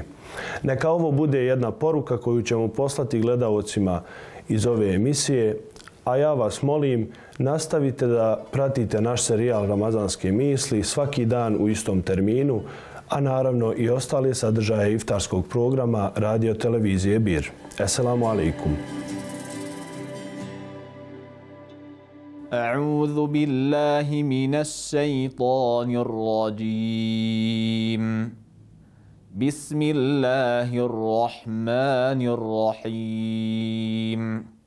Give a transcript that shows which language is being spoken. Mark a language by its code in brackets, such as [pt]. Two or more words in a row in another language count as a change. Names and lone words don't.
[bs] Neka ovo bude jedna poruka koju ćemo poslati gledaocima iz ove emisije, a ja vas molim, nastavite da pratite naš serijal Ramazanske misli svaki dan u istom terminu, a naravno i ostale sadržaje iftarskog programa radio televizije Bir. [ar] السلام عليكم. أعوذ بالله من الشيطان الرجيم بسم الله الرحمن الرحيم